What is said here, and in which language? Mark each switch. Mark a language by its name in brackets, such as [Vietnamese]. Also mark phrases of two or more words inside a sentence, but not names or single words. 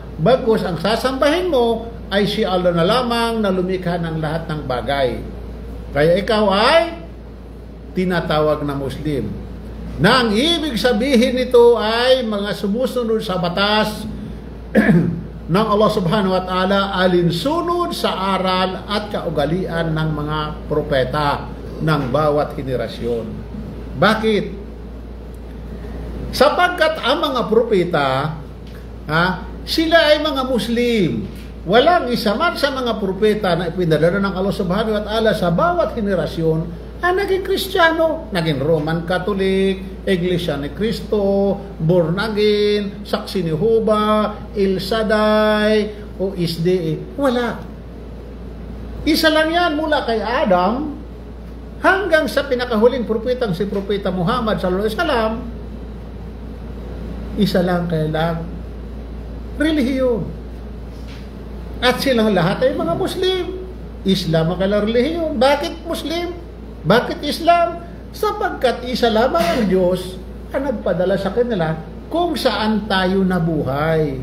[Filipino] Bagkus ang sasambahin mo ay si Allah na lamang na lumikha ng lahat ng bagay. Kaya ikaw ay tinatawag na Muslim. Na ang ibig sabihin nito ay mga sumusunod sa batas ng Allah [Arabic] سبحانه وتعالى, [Filipino] alinsunod sa aral at kaugalian ng mga propeta ng bawat henerasyon. Bakit? Sapagkat ang mga propeta, sila ay mga Muslim. Walang isa man sa mga propeta na ipinadala ng Allah [Arabic] سبحانه وتعالى [Filipino] sa bawat henerasyon ang naging Kristiyano, naging Roman Catholic, Iglesia ni Cristo, [English] born again, [Filipino] Saksi ni Jehovah, El Shaddai, o SDA. Wala. Isa lang yan mula kay Adam hanggang sa pinakahuling propetang si Propeta Muhammad [Arabic] صلى الله عليه وسلم. [Filipino] Isa lang kailang relihiyon. At silang lahat ay mga Muslim. Islam ang kailang relihiyon. Bakit Muslim? Bakit Islam? Sapagkat isa lamang ang Diyos ang nagpadala sa kanila kung saan tayo nabuhay.